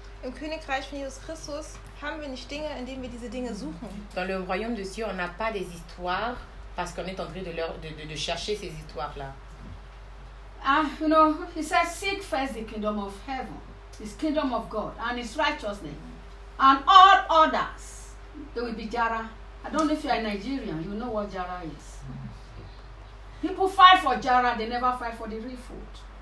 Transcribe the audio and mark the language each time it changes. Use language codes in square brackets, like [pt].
[de] Im Königreich von Jesus Christus haben wir nicht Dinge, indem wir diese Dinge suchen. [fr] Dans le royaume de Dieu, on n'a pas des histoires parce qu'on est en train de chercher ces histoires-là. [en] You know, he says, seek first the kingdom of heaven, his kingdom of God, and his righteousness, and all others, there will be Jara. I don't know if you are Nigerian, you know what Jara is. People fight for Jara, they never fight for the real food.